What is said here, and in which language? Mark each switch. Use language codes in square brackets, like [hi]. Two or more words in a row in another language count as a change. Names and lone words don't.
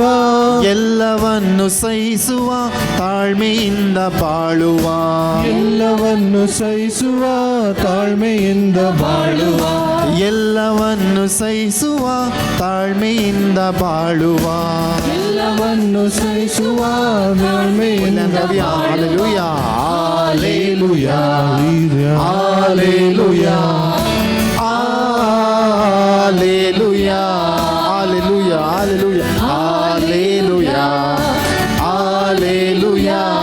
[kn] ಎಲ್ಲವನ್ನು ಸಹಿಸುವ ತಾಳ್ಮೆಯಿಂದ ಬಾಳುವ. ಎಲ್ಲವನ್ನು ಸಹಿಸುವ ತಾಳ್ಮೆಯಿಂದ ಬಾಳುವ. ಎಲ್ಲವನ್ನು ಸಹಿಸುವ ತಾಳ್ಮೆಯಿಂದ ಬಾಳುವ. ಎಲ್ಲವನ್ನು ಸಹಿಸುವ ತಾಳ್ಮೆಯಿಂದ [en] Hallelujah. Hallelujah. Hallelujah. Hallelujah. Hallelujah. Hallelujah. Hallelujah. Hallelujah.